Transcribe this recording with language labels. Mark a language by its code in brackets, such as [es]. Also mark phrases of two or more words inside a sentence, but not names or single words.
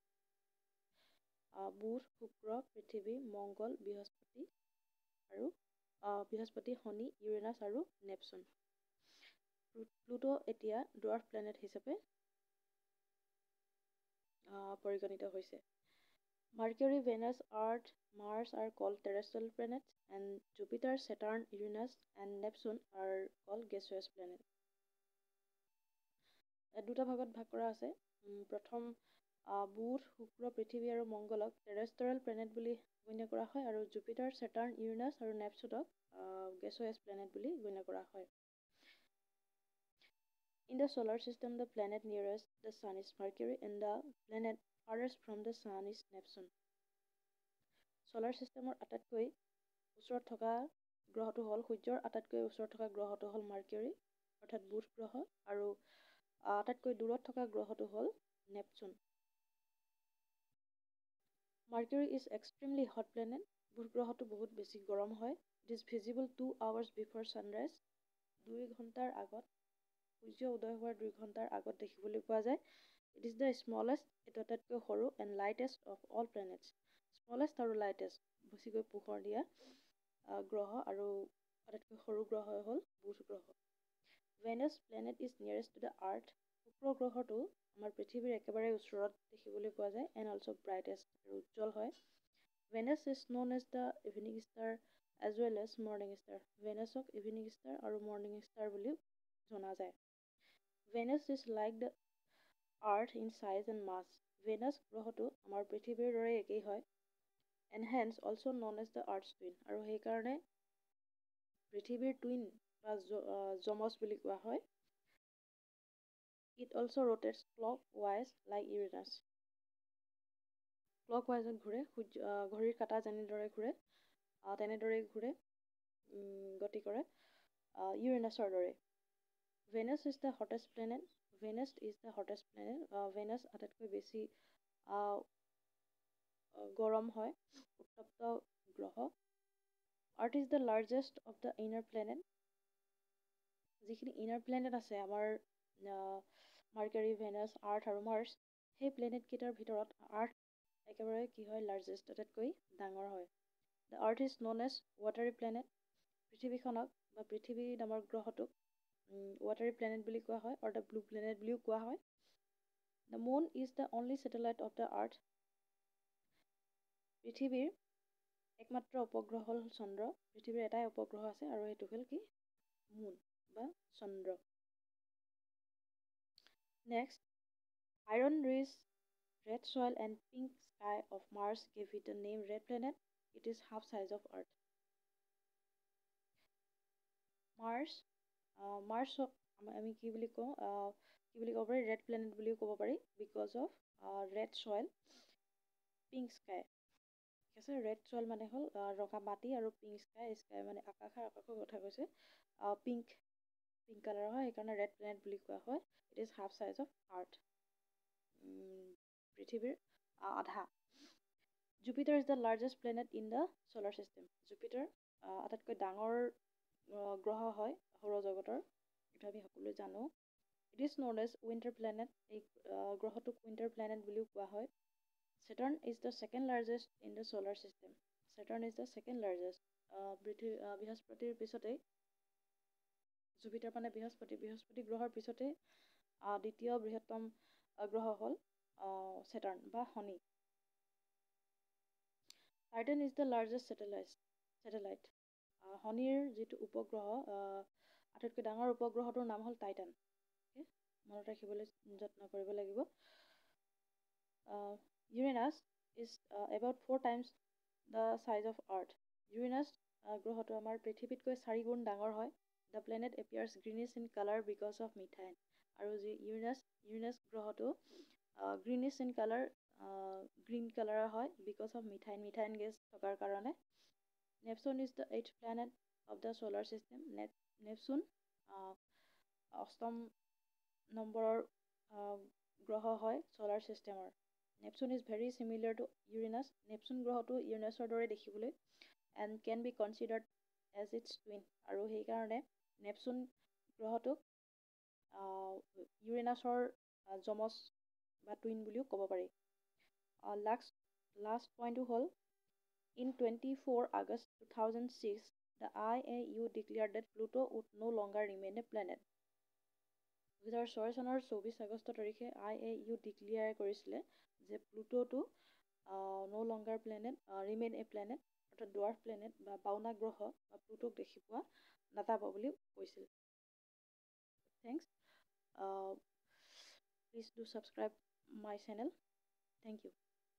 [as] বুধ, শুক্ৰ, পৃথিৱী, মংগল, বৃহস্পতি, শনি, ইউৰেনাছ আৰু নেপচুন। প্লুটো এতিয়া [en] dwarf planet [as] হিচাপে পৰিগণিত হৈছে। [en] মাৰ্কিউৰী, ভেনাছ, আৰ্থ, মাৰ্চ are called terrestrial planets and Jupiter, Saturn, Uranus and Neptune are called gaseous planets. [as] দুটা ভাগত ভাগ কৰা আছে। প্ৰথম বুধ, শুক্ৰ, পৃথিৱী আৰু মংগলক [en] terrestrial planet [as] বুলি গণ্য কৰা হয় আৰু জুপিটাৰ, ছেটাৰ্ণ, ইউৰেনাছ আৰু নেপচুনক [en] gaseous planet [as] বুলি গণ্য কৰা হয়। [en] In the solar system, the planet nearest the sun is Mercury and the planet farthest from the sun is Neptune. Solar system [as] ৰ আটাইতকৈ ওচৰত থকা গ্ৰহটো হ'ল সূৰ্যৰ আটাইতকৈ ওচৰত থকা গ্ৰহটো হ'ল মাৰ্কিউৰী অৰ্থাৎ বুধ গ্ৰহ আৰু আটাইতকৈ দূৰত থকা গ্ৰহটো হ'ল নেপচুন। [en] Mercury is extremely hot planet. [as] বুধ গ্ৰহটো বহুত বেছি গৰম হয়। [en] It is visible 2 hours before sunrise. [as] 2 ঘণ্টাৰ আগত সূৰ্য উদয় হোৱাৰ 2 ঘণ্টাৰ আগত দেখিবলৈ পোৱা যায়। [en] It is the smallest, [as] এইটো আটাইতকৈ সৰু [en] and lightest of all planets. [as] Smallest আৰু lightest বেছিকৈ পোহৰ দিয়া গ্ৰহ আৰু আটাইতকৈ সৰু গ্ৰহ হ'ল বুধ গ্ৰহ। [en] Venus planet is nearest to the earth. [as] শুক্ৰ গ্ৰহটো আমাৰ পৃথিৱীৰ একেবাৰে ওচৰত দেখিবলৈ পোৱা যায় [en] and also brightest [as] আৰু উজ্জ্বল হয়। [en] Venus is known as the evening star as well as morning star. [as] Venusক [en] evening star [as] আৰু [en] morning star [as] বুলিও জনা যায়। [en] Venus is like the earth in size and mass. [as] Venus গ্ৰহটো আমাৰ পৃথিৱীৰ দৰে একেই হয় [en] and hence also known as the earth's twin [as] আৰু সেইকাৰণে পৃথিৱীৰ টুইন বা যমজ বুলি কোৱা হয়। [en] It also rotates clockwise like Uranus. [as] Clockwise ঘূৰে, ঘড়ীৰ কাঁটা যেনেদৰে ঘূৰে তেনেদৰেই ঘূৰে, গতি কৰে ইউৰেনাছৰ দৰে। [en] Venus is the hottest planet. Venus is the hottest planet. [as] Venus আটাইতকৈ বেছি গৰম হয়, উত্তপ্ত গ্ৰহ। [en] Earth is the largest of the inner planet. [as] যিখিনি [en] inner planet [as] আছে আমাৰ মাৰ্কাৰী, ভেনাছ, আৰ্থ আৰু মাৰ্চ, সেই প্লেনেটকেইটাৰ ভিতৰত আৰ্থ একেবাৰে কি হয় লাৰ্জেষ্ট, আটাইতকৈ ডাঙৰ হয়। [en] The Earth is known as watery planet. [as] পৃথিৱীখনক বা পৃথিৱী নামৰ গ্ৰহটোক [en] watery planet [as] বুলি কোৱা হয় আৰু [en] the blue planet [as] বুলিও কোৱা হয়। [en] The Moon is the only satellite of the Earth. [as] পৃথিৱীৰ একমাত্ৰ উপগ্ৰহ হ'ল চন্দ্ৰ। পৃথিৱীৰ এটাই উপগ্ৰহ আছে আৰু সেইটো হ'ল কি মুন বা চন্দ্ৰ। [en] Next, iron rich red soil and pink sky of Mars gave it the name red planet. It is half size of Earth. [as] Marsক আমি কি বুলি ক'ব পাৰি [en] red planet [as] বুলিও ক'ব পাৰি [en] because of red soil, pink sky. [as] ঠিক আছে, [en] red soil [as] মানে হ'ল ৰঙা মাটি আৰু [en] pink sky [as] মানে আকাশৰ কথা কৈছে। [en] pink color [as] হয় সেইকাৰণে [en] red planet [as] বুলি কোৱা হয়। [en] It is half size of Earth. [as] পৃথিৱীৰ আধা। [en] Jupiter is the largest planet in the solar system. [as] Jupiter আটাইতকৈ ডাঙৰ গ্ৰহ হয় সৌৰজগতৰ, এইটো আমি সকলোৱে জানো। [en] It is known as winter planet. [as] এই গ্ৰহটোক [en] winter planet [as] বুলিও কোৱা হয়। [en] Saturn is the second largest in the solar system. Saturn is the second largest. [as] বৃহস্পতিৰ পিছতেই জুপিটাৰ মানে বৃহস্পতি গ্ৰহৰ পিছতে দ্বিতীয় বৃহত্তম গ্ৰহ হ'ল Saturn বা শনি। [en] Titan is the largest satellite. [as] শনিৰ যিটো উপগ্ৰহ আটাইতকৈ ডাঙৰ উপগ্ৰহটোৰ নাম হ'ল টাইটান। মনত ৰাখিবলৈ যত্ন কৰিব লাগিব। [en] Uranus is about 4 times the size of Earth. [as] Uranus গ্ৰহটো আমাৰ পৃথিৱীতকৈ 4 গুণ ডাঙৰ হয়। [en] The planet appears greenish in color because of methane. [as] আৰু যি ইউৰেনাছ গ্ৰহটো [en] greenish in color green color [as] হয় [en] because of methane [as] গেছ থকাৰ কাৰণে। [en] Neptune is the 8th planet of the solar system. [as] Neptune 8ম নম্বৰৰ গ্ৰহ হয় [en] solar system [as] ৰ। [en] Neptune is very similar to Uranus. [as] Neptune গ্ৰহটো ইউৰেনাছৰ দৰে দেখিবলৈ [en] and can be considered as its twin. [as] আৰু সেইকাৰণে নেপচুন গ্ৰহটোক ইউৰেনাছৰ যমজ বা টুইন বুলিও ক'ব পাৰি। [en] last point হ'ল in 24 August 2006 the IAU declared that Pluto would no longer remain a planet. [as] 2006 চনৰ 24 আগষ্ট তাৰিখে IAU ডিক্লেয়াৰ কৰিছিলে যে প্লুটোটো [en] no longer remain a planet, [as] অৰ্থাৎ [en] dwarf planet [as] বা বাওনা গ্ৰহ বা প্লুটোক দেখি পোৱা নাযাব বুলি কৈছিল। [en] Thanks. Please do subscribe my channel. Thank you.